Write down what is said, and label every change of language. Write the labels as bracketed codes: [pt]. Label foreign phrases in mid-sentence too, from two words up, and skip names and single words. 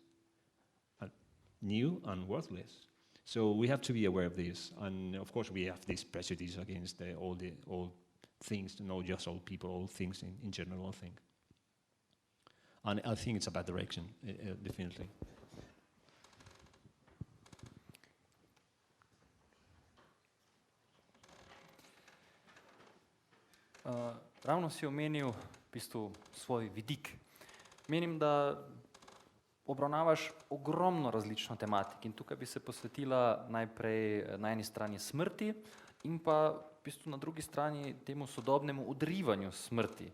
[en] New and worthless. So we have to be aware of this, and of course we have this prejudice against all things, not just old people, all things in general, I think. And I think it's a bad direction, definitely. [sl] Ravno si omenil v bistvu svoj vidik. Menim, da obravnavaš ogromno različno tematik in tukaj bi se posvetila najprej na eni strani smrti in pa v bistvu na drugi strani temu sodobnemu odrivanju smrti.